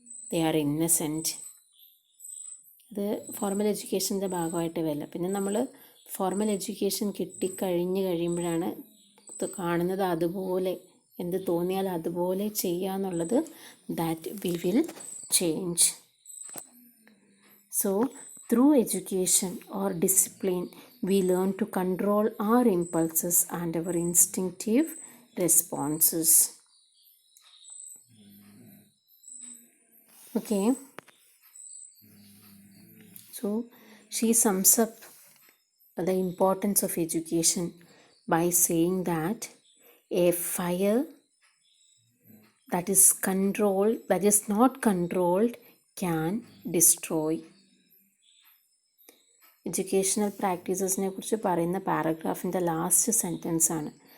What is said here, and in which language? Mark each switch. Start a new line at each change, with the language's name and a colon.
English: They are innocent.
Malayalam: ഇത് formal എഡ്യൂക്കേഷൻ്റെ ഭാഗമായിട്ട് വരില്ല. പിന്നെ നമ്മൾ ഫോർമൽ എഡ്യൂക്കേഷൻ കഴിയുമ്പോഴാണ് കാണുന്നത് അതുപോലെ, എന്ത് തോന്നിയാൽ അതുപോലെ ചെയ്യുക എന്നുള്ളത്.
English: That we will change. So through education or discipline we learn to control our impulses and our instinctive responses. Okay, so she sums up the importance of education by saying that a fire that is controlled, that is not controlled, can destroy.
Malayalam: Educational പ്രാക്ടീസസിനെ കുറിച്ച് പറയുന്ന പാരഗ്രാഫിൻ്റെ last sentence ആണ്.